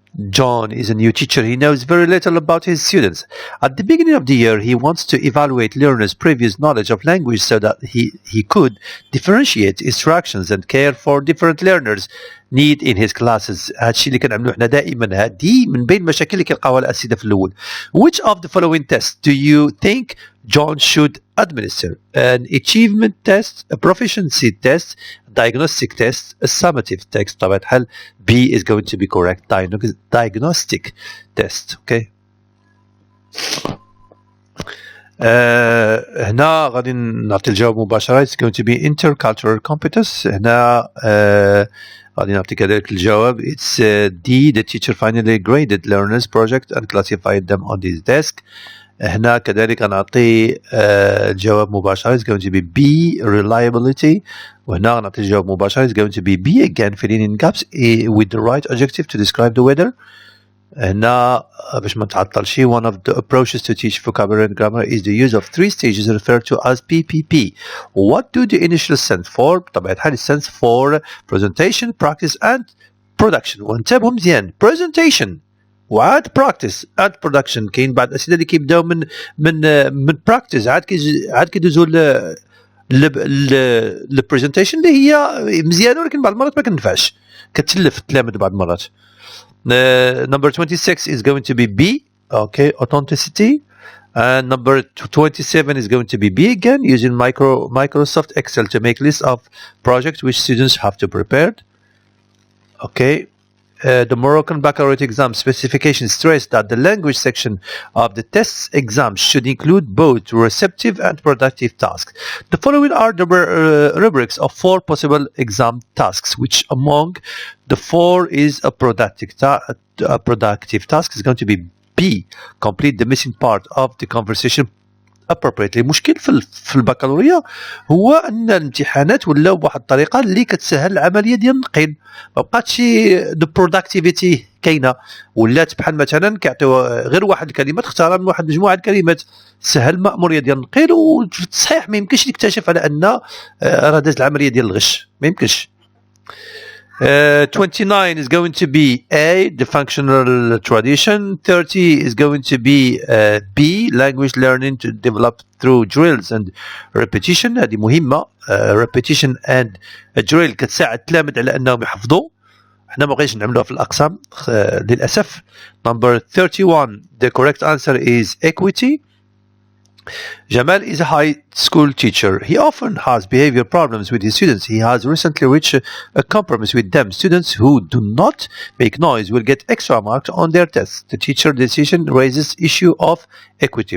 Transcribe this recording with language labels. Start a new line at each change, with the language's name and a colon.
English: John is a new teacher. He knows very little about his students. At the beginning of the year, he wants to evaluate learners' previous knowledge of language so that he could differentiate instructions and care for different learners' need in his classes.
Arabic: هادشي اللي كنعملوه حنا دائما. هادي من بين المشاكل اللي كنلقاوها الأساتذة في الأول.
English: Which of the following tests do you think John should administer? An achievement test, a proficiency test, diagnostic test, a summative test.
Arabic: طبعا الحال
English: B is going to be correct. Diagnostic test. Okay.
Arabic: هنا غادي نعطي الجواب مباشرة.
English: It's going to be intercultural competence.
Arabic: هنا غادي نعطي كذلك الجواب.
English: It's D. The teacher finally graded learners' project and classified them on his desk.
Arabic: هنا كذلك غنعطي الجواب مباشرة.
English: It's going to be B, reliability.
Arabic: وهنا غنعطي الجواب مباشرة.
English: It's going to be B again, filling in gaps with the right adjective to describe the weather.
Arabic: هنا باش ما نتعطلش,
English: one of the approaches to teach vocabulary and grammar is the use of 3 stages referred to as PPP. What do the initials stand for?
Arabic: طبعا الحال
English: it stands for presentation, practice and production.
Arabic: وانتبهوا مزيان,
English: presentation
Arabic: وعاد
English: practice and production.
Arabic: كاين بعض الأسئلة اللي كيبداو من practice عاد كيدوزوا ل presentation اللي هي مزيانة, ولكن بعض المرات ما كتنفعش, كتلف التلامذ بعض المرات.
English: Number 26 is going to be B. Okay, authenticity. And number 27 is going to be B again, using Microsoft Excel to make lists of projects which students have to prepare. Okay. The Moroccan Baccalaureate exam specification stressed that the language section of the test exam should include both receptive and productive tasks. The following are the rubrics of 4 possible exam tasks. Which among the 4 is a productive task? Is going to be B. Complete the missing part of the conversation appropriately.
Arabic: المشكل في البكالوريا هو ان الامتحانات ولاو بواحد الطريقه اللي كتسهل العمليه ديال النقيل, ما بقاتش
English: the productivity
Arabic: كاينه, ولات بحال مثلا كيعطيو غير واحد الكلمه تختارها من واحد مجموعه الكلمات, سهل المأموريه ديال النقيل. وصحيح ما يمكنش تكتشف على ان راه داز العمليه ديال الغش, ما يمكنش.
English: 29 is going to be A, the functional tradition. 30 is going to be B, language learning to develop through drills and repetition.
Arabic: هذه مهمة.
English: Repetition and a drill
Arabic: كتساعد التلامذ على أنهم يحفظوا. احنا ما بغيناش نعملوها في الأقسام للأسف.
English: Number 31, the correct answer is equity. Jamal is a high school teacher. He often has behavior problems with his students. He has recently reached a compromise with them. Students who do not make noise will get extra marks on their tests. The teacher decision raises issue of equity.